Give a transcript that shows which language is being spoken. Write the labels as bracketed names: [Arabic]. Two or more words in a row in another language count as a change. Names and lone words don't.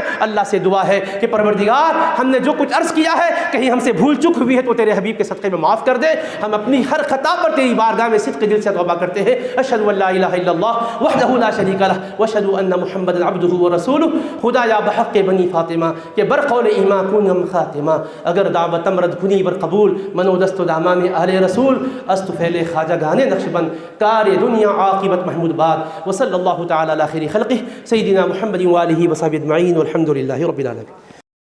[Urdu] اللہ سے دعا ہے کہ پروردگار ہم نے جو کچھ عرض کیا ہے کہیں ہم سے بھول چک ہوئی ہے تو تیرے حبیب کے صدقے میں معاف کر دے. ہم اپنی ہر خطا پر تیری بارگاہ میں صدق دل سے توبہ کرتے ہیں. [Arabic] اشہد ان لا الہ الا اللہ وحدہ لا شریک لہ واشہد ان محمدا عبدہ ورسولہ. [Persian] خدایا بحق بنی فاطمہ کہ برقول ایمان کنم خاتمہ، اگر دعوت امرد کنی بر قبول، منو دست دامام اہل رسول، است پھیلے خواجہ گانے نقش بند، کار دنیا عاقبت محمود باد. [Arabic] وصلی اللہ تعالی علی خیر خلقہ سیدنا محمد وآلہ وصحبہ اجمعین والحمد للہ رب العالمین.